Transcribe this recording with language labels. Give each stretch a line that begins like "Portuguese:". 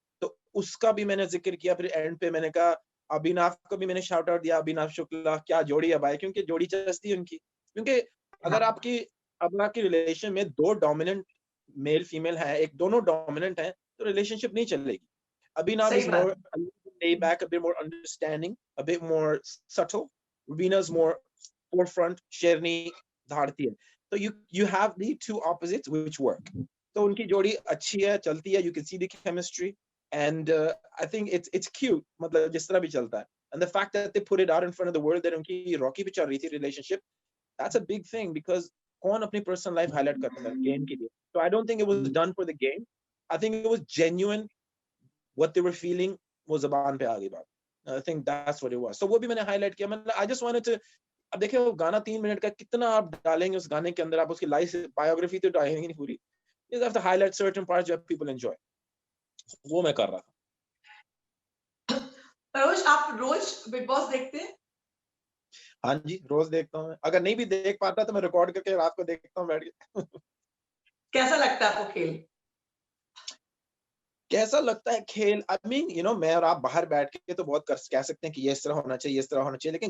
Hindi: तो उसका भी मैंने जिक्र किया। फिर एंड पे मैंने कहा अभिनव को भी मैंने शाउट आउट दिया, अभिनव शुक्ला क्या जोड़ी है भाई, क्योंकि जोड़ी चलती है उनकी। क्योंकि अगर आपकी रिलेशन में 2 डोमिनेंट मेल फीमेल है, एक दोनों डोमिनेंट है, तो रिलेशनशिप नहीं चलेगी।
English: Abhinav
Hindi: सही
English: is
Hindi: बात।
English: more a little laid back, a bit more understanding, a bit more subtle. Rubina's more forefront, Sherni धारती है। So you have the two opposites which work.
Hindi: तो उनकी जोड़ी अच्छी है, चलती है,
English: you can see the chemistry and I think it's cute,
Hindi: मतलब जिस तरह भी चलता है।
English: And the fact that they put it out in front of the world that
Hindi: उनकी रॉकी पे चल रही थी
English: relationship, that's a big thing because
Hindi: कौन अपनी
English: personal life highlight
Hindi: करता है
English: game के लिए? So I don't think it was done for the game. I think it was genuine. What they were feeling was
Hindi: ज़बान पे आ गई बात।
English: I think that's what it was. So
Hindi: वो भी मैंने
English: highlight किया।
Hindi: मैंने
English: I just wanted to,
Hindi: अब देखिए वो गाना 3 मिनट का, कितना आप डालेंगे उस गाने के अंदर, आप उसकी लाइफ बायोग्राफी तो डालेंगे नहीं पूरी।
English: You just have to highlight certain parts that people enjoy.
Hindi: वो मैं कर रहा था। रोज आप रोज बिग बॉस देखते हैं? हाँ जी, रोज देखता हूँ मैं। अगर नहीं भी देख पाता तो मैं रिकॉर्ड करके रात को देखता हूँ बैठ के। कैसा लगता है आपको खेल? कैसा लगता है खेल?
English: I mean
Hindi: मैं और आप बाहर बैठ के तो बहुत कह सकते हैं कि ये इस तरह होना चाहिए, इस तरह होना चाहिए।